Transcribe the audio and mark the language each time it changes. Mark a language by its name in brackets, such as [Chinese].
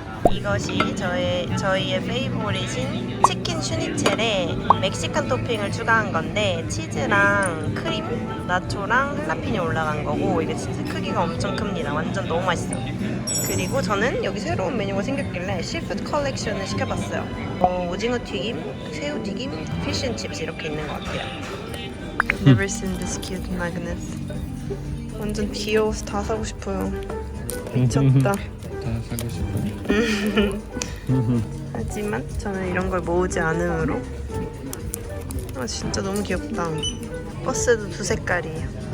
[Korean] 이것이 저희의 페이보릿인 치킨 슈니첼에 멕시칸 토핑을 추가한 건데 치즈랑 크림, 나초랑 할라피뇨 올라간 거고 이게 진짜 크기가 엄청 큽니다. 완전 너무 맛있어요. 그리고 저는 여기 새로운 메뉴가 생겼길래 시푸드 컬렉션을 시켜봤어요. 오징어 튀김, 새우 튀김, 피쉬앤칩스 이렇게 있는 것 같아요. [English] Never seen this cute magnet. [Korean] 완전 귀여워서 다 사고 싶어요. 미쳤다. 다 사고 싶어. 하지만 저는 이런 걸 모으지 않으므로. 진짜 너무 귀엽다. 버스도 두 색깔이에요.